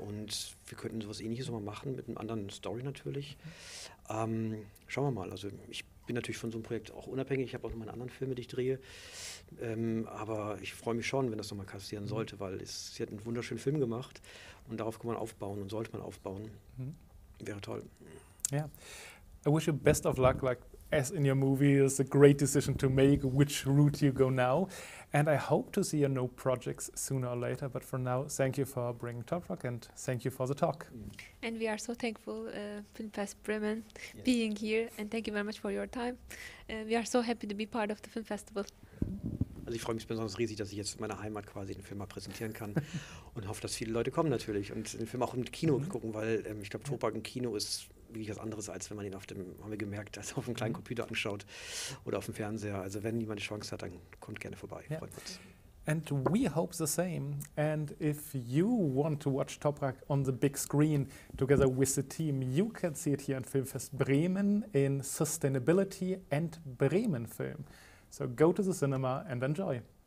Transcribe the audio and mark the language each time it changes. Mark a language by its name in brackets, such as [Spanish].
[German] Und wir könnten sowas Ähnliches nochmal machen, mit einer anderen Story natürlich. Schauen wir mal. Also ich bin natürlich von so einem Projekt auch unabhängig. Ich habe auch noch meine anderen Filme, die ich drehe. Aber ich freue mich schon, wenn das nochmal passieren sollte, weil sie hat einen wunderschönen Film gemacht. Und darauf kann man aufbauen und sollte man aufbauen. Wäre toll. [English] Yeah. I wish you best of luck, like as in your movie, it's a great decision to make which route you go now. And I hope to see your new projects sooner or later. But for now, thank you for bringing TOPRAK and thank you for the talk. And we are so thankful, Filmfest Bremen, being here. And thank you very much for your time. We are so happy to be part of the film festival. [German] Also ich freue mich besonders riesig, dass ich jetzt in meiner Heimat quasi den Film mal präsentieren kann und hoffe, dass viele Leute kommen natürlich und den Film auch im Kino gucken, weil ich glaube, TOPRAK im Kino ist wirklich was anderes, als wenn man ihn haben wir gemerkt, also auf einem kleinen Computer anschaut oder auf dem Fernseher. Also wenn jemand die Chance hat, dann kommt gerne vorbei. [English] Yeah. [German] Freut uns. [English] And we hope the same. And if you want to watch TOPRAK on the big screen together with the team, you can see it here in Filmfest Bremen in Sustainability and Bremen Film. So go to the cinema and enjoy.